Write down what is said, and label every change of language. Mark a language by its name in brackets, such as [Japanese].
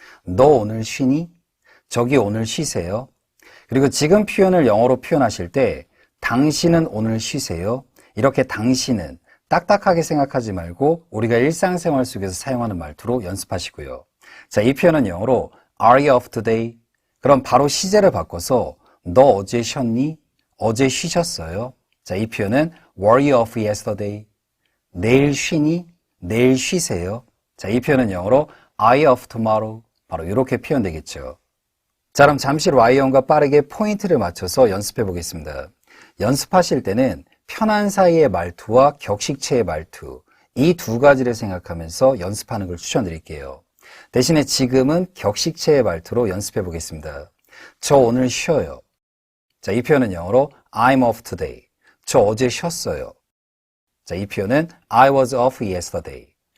[Korean] 너 오늘 쉬니? 저기 오늘 쉬세요. 그리고 지금 표현을 영어로 표현하실 때 당신은 오늘 쉬세요. 이렇게 당신은 딱딱하게 생각하지 말고 우리가 일상생활 속에서 사용하는 말투로 연습하시고요. 자, 이 표현은 영어로 [English] Are you off today? [Korean] 그럼 바로 시제를 바꿔서 너 어제 쉬었니? 어제 쉬셨어요? 자, 이 표현은 [English] Were you off yesterday? [Korean] 내일 쉬니? 내일 쉬세요? 자, 이 표현은 영어로 [English] Are you off tomorrow? [Korean] 바로 이렇게 표현되겠죠. 자, 그럼 잠시 라이언과 빠르게 포인트를 맞춰서 연습해 보겠습니다. 연습하실 때는 편한 사이의 말투와 격식체의 말투, 이 두 가지를 생각하면서 연습하는 걸 추천드릴게요. 대신에 지금은 격식체의 말투로 연습해 보겠습니다. 저 오늘 쉬어요. 자, 이 표현은 영어로 [English] I'm off today. [Korean] 저 어제 쉬었어요. 자, 이 표현은 [English] I was off yesterday.